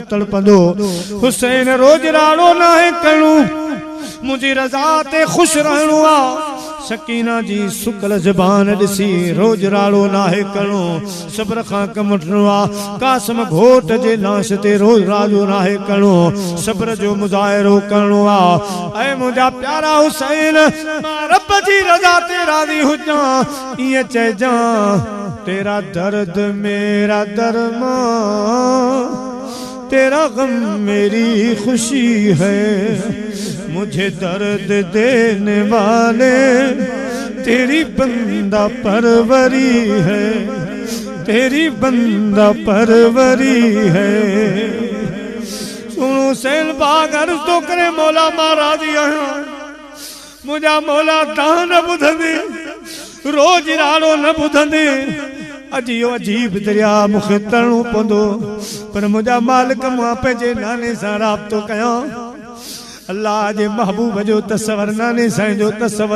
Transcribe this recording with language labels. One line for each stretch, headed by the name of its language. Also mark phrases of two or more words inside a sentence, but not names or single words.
Sindhi: तड़पंदो हुसैन रोज राड़ो न है करणो मुझी रज़ा ते खुश रहणो आ सकीना जी सुकल ज़बान ॾिसी रोज राड़ो नाहे करणो सब्र खां कम वठणो आ कासम घोट जे लाश ते रोज राड़ो नाहे करणो सब्र जो मुज़ाहिरो करणो आ ऐ मुंहिंजा प्यारा हुसैन मां रब जी रज़ा ते राज़ी हुजां ईअं चइजां
Urdu: تیرا درد میرا درمان تیرا غم میری خوشی ہے مجھے درد دینے والے تیری بندہ پروری ہے تیری بندہ پروری ہے तेरी बंदा परवरी है
Sindhi: सुनो सैन बाग अर्ज़ तो करे मौला मां राज़ी आहियां मुंहिंजा मौला तव्हां न ॿुधंदे रोज राड़ो न ॿुधंदे अजियो अजीब दरिया मूंखे तरणो पवंदो पर मुंहिंजा मालिक मां पंहिंजे नाने सां राब्तो कयां अल्लाह जे महबूब जो तस्वर नाने साईं जो तस्वर